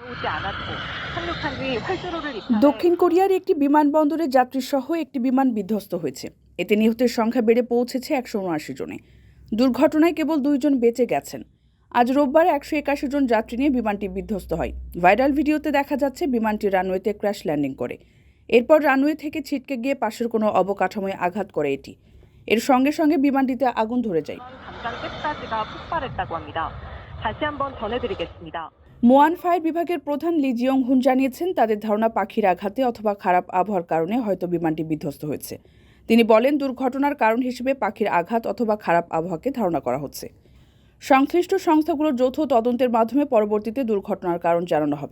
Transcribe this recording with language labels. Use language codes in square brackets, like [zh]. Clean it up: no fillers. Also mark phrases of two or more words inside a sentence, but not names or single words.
[ko] 있지 않았고 착륙한 뒤 활주로를 [bn] দক্ষিণ কোরিয়ার একটি বিমানবন্দরে যাত্রীসহ একটি বিমান বিধ্বস্ত হয়েছে। এতে নিহতের সংখ্যা বেড়ে পৌঁছেছে 179 জনে। দুর্ঘটনায় কেবল 2 জন বেঁচে গেছেন। আজ রোববার 181 জন যাত্রী নিয়ে বিমানটি বিধ্বস্ত হয়। ভাইরাল ভিডিওতে দেখা যাচ্ছে বিমানটি রানওয়েতে [en] crash landing [bn] করে। এরপর রানওয়ে থেকে ছিটকে গিয়ে পাশের কোনো অবকাঠামোয় আঘাত করে এটি। এর সঙ্গে সঙ্গে বিমানটিতে আগুন ধরে যায়। [ko] 담장 끝까지가 폭발했다고 합니다. 다시 한번 전해드리겠습니다. [bn] মোয়ান ফায়ার বিভাগের প্রধান লি জিয়ং হুন জানিয়েছেন, তাদের ধারণা পাখির আঘাতে অথবা খারাপ আবহাওয়ার কারণে হয়তো বিমানটি বিধ্বস্ত হয়েছে। তিনি বলেন, দুর্ঘটনার কারণ হিসেবে পাখির আঘাত অথবা খারাপ আবহাওয়াকে ধারণা করা হচ্ছে। সংশ্লিষ্ট সংস্থাগুলোর যৌথ তদন্তের মাধ্যমে পরবর্তীতে দুর্ঘটনার কারণ জানানো হবে।